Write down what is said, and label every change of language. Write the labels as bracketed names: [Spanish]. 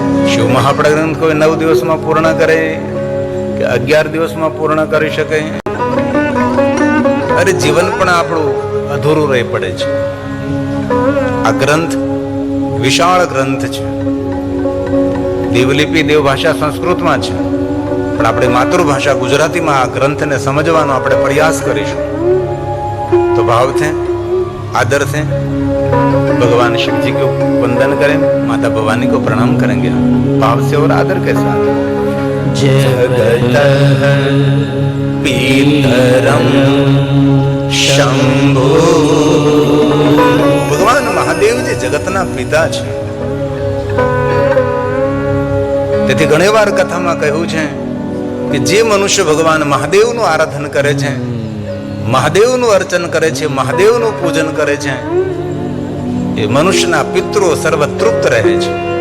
[Gujarati] શિવ મહાપણ ગ્રંથ કોઈ 9 દિવસમાં પૂર્ણ કરે કે 11 દિવસમાં પૂર્ણ કરી શકે, અરે જીવન પણ આપણું અધૂરું રહી પડે છે. આ ગ્રંથ વિશાળ ગ્રંથ છે. દેવલિપિ દેવભાષા સંસ્કૃતમાં છે, પણ આપણી માતૃભાષા ગુજરાતીમાં આ ગ્રંથને સમજવાનો આપણે પ્રયાસ કરીશું. [Hindi] तो भाव थे, आदर थे, भगवान शिव जी को वंदन करें, माता भवानी को प्रणाम करेंगे भाव से और आदर के साथ. [Sanskrit] जगत पीतरम शंभो. [Gujarati] भगवान महादेव जी जगतना पिता છે. તેથી ઘણીવાર કથામાં કહ્યું છે કે જે મનુષ્ય ભગવાન મહાદેવનું આરાધન કરે છે, મહાદેવનું અર્ચન કરે છે, મહાદેવનું પૂજન કરે છે, એ મનુષ્યના પિતરો સર્વ તૃપ્ત રહે છે.